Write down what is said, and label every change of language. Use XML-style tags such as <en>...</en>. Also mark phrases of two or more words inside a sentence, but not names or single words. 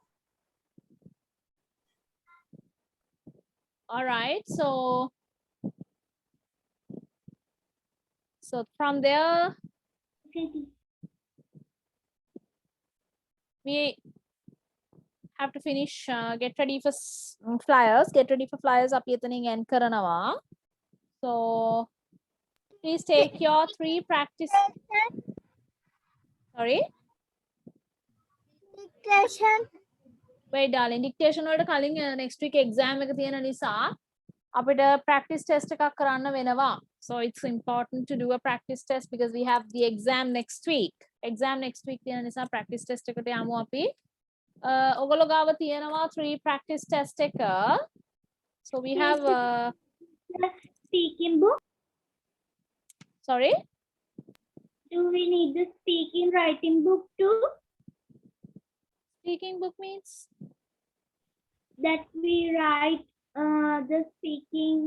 <en>All right, so from there we have to finish. Get ready for flyers. Get ready for flyers.</en> <si>අපි එතනින් end කරනවා.</si> <en>So please take your 3 practice. Sorry. dictation. Wait, darling.</en> <si>Dictation වලට කලින්</si> <en>next week exam</en> <si>එක තියෙන නිසා අපිට</si> <en>practice test</en> <si>එකක් කරන්න වෙනවා.</si> <en>So it's important to do a practice test because we have the exam next week. Exam next week</en> <si>තියෙන නිසා</si> <en>practice test</en> <si>එකට යමු අපි. ඔගොල්ලෝ ගාව තියෙනවා 3</si> <en>practice test</en> <si>එක.</si> <en>So we have Speaking book. sorry. Do we need the speaking writing book too? Speaking book means that we write the speaking</en>